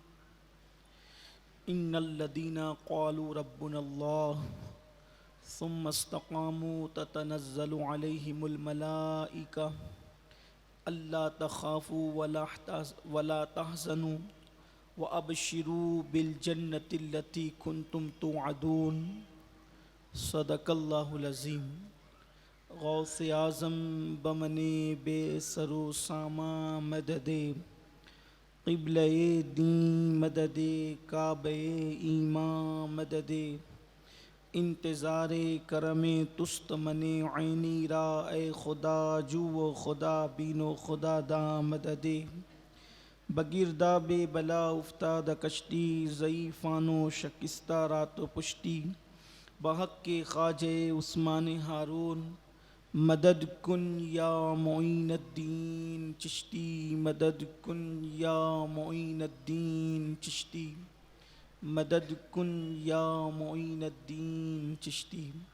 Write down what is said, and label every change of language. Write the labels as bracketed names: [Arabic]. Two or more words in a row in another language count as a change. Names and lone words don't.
[Arabic] ان الذین قالوا ربنا اللہ ثم استقاموا تتنزل علیہم الملائکہ الا تخافوا ولا تحزنوا وابشروا بالجنة التي كنتم توعدون۔ صدق اللہ العظیم۔ [Persian] غوث اعظم بمن بے سر و ساما مدد، قبلہ دین مدد، کعبہ ایمان مدد، انتظار کرم تست من عینی را، اے خدا جو و خدا بین و خدا دا مدد۔ بگرداب بلا افتاد کشتی، ضعیفان و شکستہ رات و پشتی، بحق کے خواجہ عثمان ہارون، مدد کن یا معین الدین چشتی، مدد کن یا معین الدین چشتی، مدد کن یا معین الدین چشتی۔